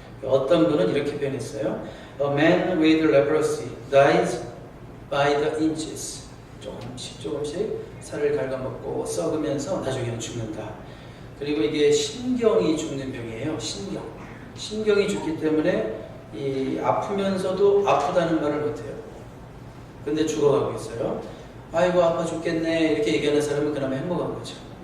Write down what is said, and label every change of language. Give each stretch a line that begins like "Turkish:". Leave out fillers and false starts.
Korean: 어떤 분은 이렇게 표현했어요.
English: A man with leprosy dies by the inches.
Korean: 조금씩 살을 갉아먹고 썩으면서 나중에는 죽는다. 그리고 이게 신경이 죽는 병이에요. 신경이 죽기 때문에 이 아프면서도 아프다는 말을 못해요. 근데 죽어가고 있어요. 아이고 아파 죽겠네 이렇게 얘기하는 사람은 그나마 행복한 거죠.